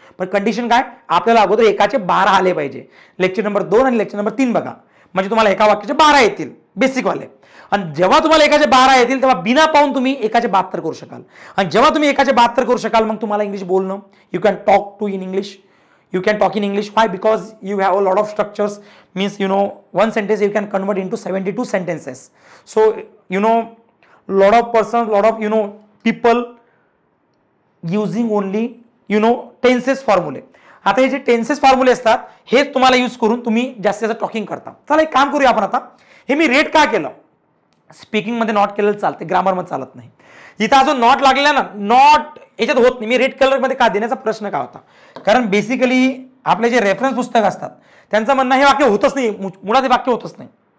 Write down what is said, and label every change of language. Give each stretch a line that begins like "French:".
Marathi: पण कंडिशन काय, आपल्याला अगोदर एकाचे 12 आले पाहिजे. लेक्चर नंबर 2 आणि लेक्चर नंबर 3 बघा, म्हणजे तुम्हाला एका वाक्याचे 12 येतील बेसिकवाले. आणि जेव्हा तुम्हाला एकाचे 12 येतील तेव्हा बिना पाहून तुम्ही एकाचे 72 करू शकाल. आणि जेव्हा तुम्ही एकाचे 72 करू शकाल मग तुम्हाला इंग्लिश बोलणं,
English: You can talk to in English, you can talk in English. Why? Because you have a lot of structures, means you know one sentence you can convert into 72 sentences. So you know lot of persons, lot of people using only tenses formula.
Marathi: आता हे जे tenses फॉर्म्युले असतात हे तुम्हाला use करून तुम्ही जास्तीत जास्त टॉकिंग करता. चला एक काम करूया आपण आता. हे मी रेट का केलं, स्पीकिंग मध्ये नॉट केलेलं चालते, ग्रामर मध्ये चालत नाही. इथं अजून नॉट लागलेला ना, नॉट याच्यात होत नाही. मी रेड कलर मध्ये का देण्याचा प्रश्न का होता, कारण बेसिकली आपले जे रेफरन्स पुस्तक असतात त्यांचं म्हणणं हे वाक्य होतच नाही, मुळात हे वाक्य होतच नाही.